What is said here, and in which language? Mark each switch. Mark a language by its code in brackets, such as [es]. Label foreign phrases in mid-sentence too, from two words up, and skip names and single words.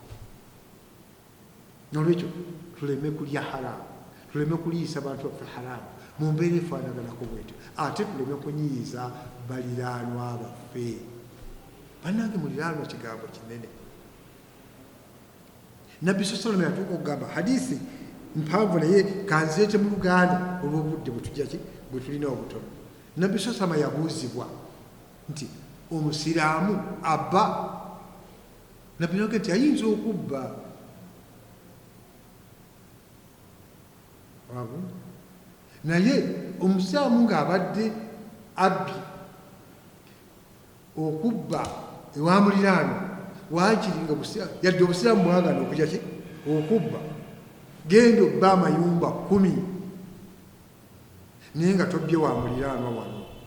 [lg] Nolwekyo tuleme kulya haramu, tuleme kuliisa bantu baffe haramu mu mbeera efaanaganako bwetyo, ate tuleme kunyiiza baliraanwa baffe. Bannange muliraanwa kigambo kinene. Nabbi [ar] صلى الله عليه وسلم [lg] yatuuka okugamba hadiisi mpanvu naye kanzeete mu Luganda olw'obudde bwe tulina obutono. Nabbi [ar] صلى الله عليه وسلم [lg] yabuuzibwa nti omusiraamu abba, nabbi n'agamba nti ayinza okubba. Naye omusiraamu ng'abadde abbi okubba ewa muliraanwa waakiri nga yadde obusiraamu bwagana okujja ki okubba, genda obba amayumba 10 naye nga tobbye wa muliraanwa wano.